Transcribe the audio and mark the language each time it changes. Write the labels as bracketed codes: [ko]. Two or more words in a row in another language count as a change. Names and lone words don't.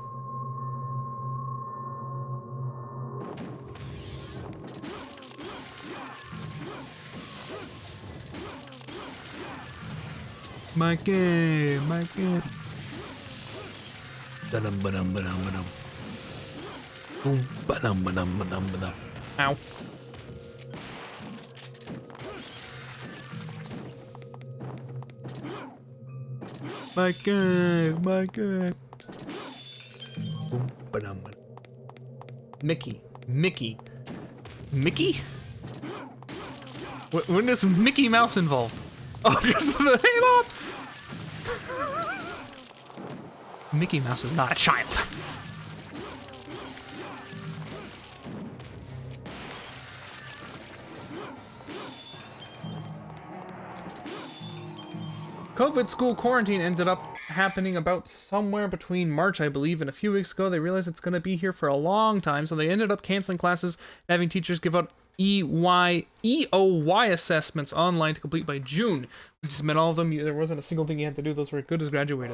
[en] Mikey, Mikey. Ba-dum, ba-dum, ba-dum, ba-dum. Boom, ba-dum, ba-dum, ba-dum, ba-dum. Ow. Mikey, Mikey. Boom, ba-dum, ba-dum. Mickey, Mickey. Mickey? When is Mickey Mouse involved? Oh, because of the halo! Mickey Mouse is not a child. COVID school quarantine ended up happening about somewhere between March, I believe, and a few weeks ago they realized it's going to be here for a long time, so they ended up canceling classes, having teachers give out EOY assessments online to complete by June, which just meant all of them, there wasn't a single thing you had to do, those were good as graduated.